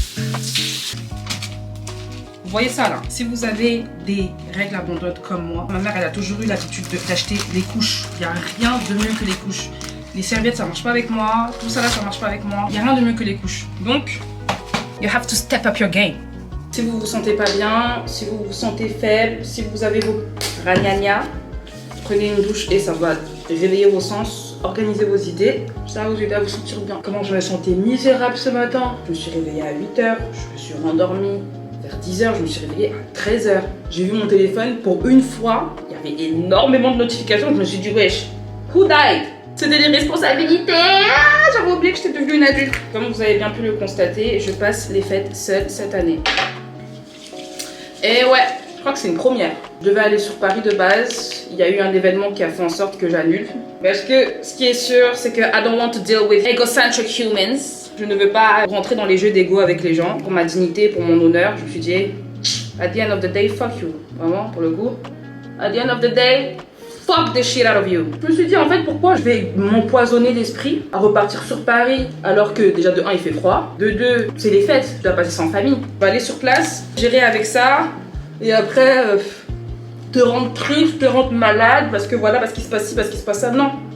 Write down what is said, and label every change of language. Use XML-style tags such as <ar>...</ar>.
<fr>Vous voyez ça là? Si vous avez des règles abondantes comme moi, ma mère elle a toujours eu l'habitude d'acheter les couches. Il n'y a rien de mieux que les couches. Les serviettes ça marche pas avec moi, tout ça là ça marche pas avec moi. Il n'y a rien de mieux que les couches.</fr> <en>Donc, you have to step up your game.</en> <fr>Si vous vous sentez pas bien, si vous vous sentez faible, si vous avez vos ragnagnas, prenez une douche et ça va réveiller vos sens, organiser vos idées. Ça va vous aider à vous sentir bien. Comment je me sentais misérable ce matin? Je me suis réveillée à 8h, je me suis rendormie. Vers 10h, je me suis réveillée à 13h. J'ai vu mon téléphone, pour une fois, il y avait énormément de notifications. Je me suis dit, wesh,</fr> <en>who died?</en> <fr>C'était des responsabilités. Ah, j'avais oublié que j'étais devenue une adulte. Comme vous avez bien pu le constater, je passe les fêtes seule cette année. Et ouais, je crois que c'est une première. Je devais aller sur Paris de base. Il y a eu un événement qui a fait en sorte que j'annule. Parce que ce qui est sûr, c'est que</fr> <en>I don't want to deal with egocentric humans.</en> <fr>Je ne veux pas rentrer dans les jeux d'ego avec les gens. Pour ma dignité, pour mon honneur, je me suis dit,</fr> <en>at the end of the day, fuck you.</en> <fr>Vraiment, pour le coup.</fr> <en>At the end of the day, fuck the shit out of you.</en> <fr>Je me suis dit, en fait, pourquoi je vais m'empoisonner l'esprit à repartir sur Paris alors que déjà de 1, il fait froid. De 2, c'est les fêtes. Tu dois passer ça en famille. On va aller sur place, gérer avec ça. Et après, te rendre triste, te rendre malade parce que voilà, parce qu'il se passe ci, parce qu'il se passe ça. Non.</fr>